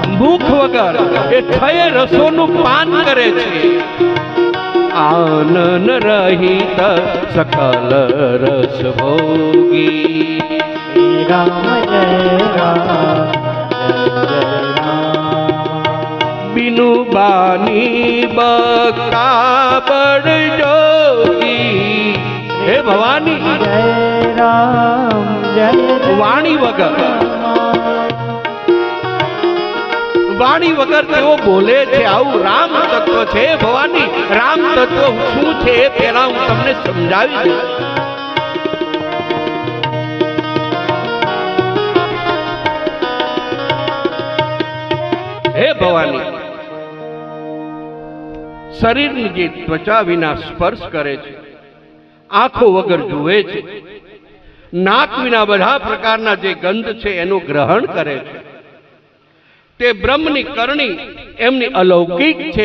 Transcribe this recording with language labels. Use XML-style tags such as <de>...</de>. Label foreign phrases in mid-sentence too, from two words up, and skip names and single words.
<gu>ભૂખ વગર એ છયે રસોનું પાન કરે છે.</gu> <awa>आनन रहित सकल रस भोगी. श्री राम जय राम जय राम. बिनु बानी बका बड़ जोगी. हे भवानी, जय राम जय</awa> <gu>વાણી વગર વાણી વગર તેઓ બોલે છે. આવું રામ તત્વ છે. ભવાની, રામ તત્વ શું છે એ પહેલા હું તમને સમજાવી દઉં. હે ભવાની, શરીરની જે ત્વચા વિના સ્પર્શ કરે છે, આંખો વગર જુએ છે, નાક વિના બધા પ્રકારના જે ગંધ છે એનું ગ્રહણ કરે છે, તે બ્રહ્મની કરણી એમની અલૌકિક છે.</gu>